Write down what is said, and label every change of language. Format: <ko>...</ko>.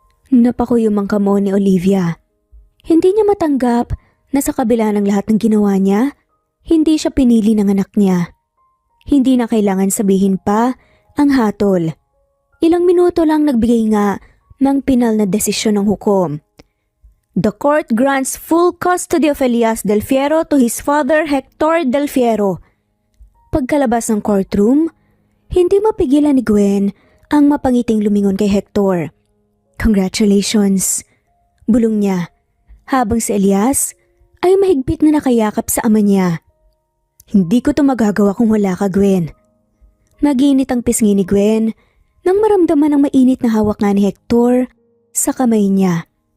<tl>Napakuyom ang kamo ni Olivia. Hindi niya matanggap na sa kabila ng lahat ng ginawa niya, hindi siya pinili ng anak niya. Hindi na kailangan sabihin pa ang hatol. Ilang minuto lang nagbigay nga ng pinal na desisyon ng hukom.</tl> <en>The court grants full custody of Elias Del Fierro to his father Hector Del Fierro.</en> <tl>Pagkalabas ng courtroom, hindi mapigilan ni Gwen ang mapangiting lumingon kay Hector. Congratulations, bulong niya, habang si Elias ay mahigpit na nakayakap sa ama niya. Hindi ko to magagawa kung wala ka, Gwen. Naginit ang pisngi ni Gwen nang maramdaman ang mainit na hawak nga ni Hector sa kamay niya.</tl>